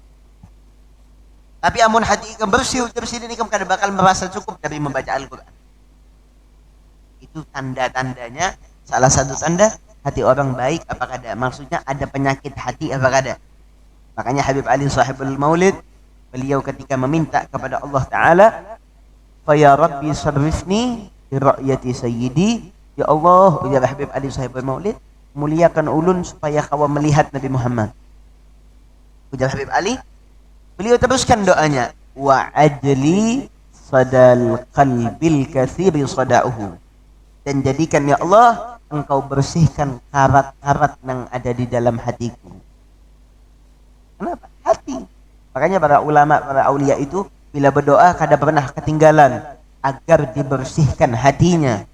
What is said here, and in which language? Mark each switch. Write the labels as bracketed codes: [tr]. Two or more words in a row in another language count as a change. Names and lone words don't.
[bjn] Tapi amun hati ikam bersih, jadi presiden ikam kada bakal merasa cukup dari membaca Al-Quran. [id] Itu tanda-tandanya, salah satu tanda hati orang baik apa kada. Maksudnya ada penyakit hati apa kada. Makanya Habib Ali sahibul Maulid, beliau ketika meminta kepada Allah Ta'ala, [ar] "فيا ربي شرفني برؤية سيدي." يا الله, [bjn] ujar Habib Ali sahibul Maulid, muliakan ulun supaya kau melihat Nabi Muhammad. Ujar Habib Ali, beliau teruskan doanya, [ar] "وأجل صدا القلب الكثير صداؤه." [id] Dan jadikan ya Allah engkau bersihkan karat-karat yang ada di dalam hatiku. Kenapa? Hati. Makanya para ulama, para aulia itu bila berdoa kada pernah ketinggalan agar dibersihkan hatinya.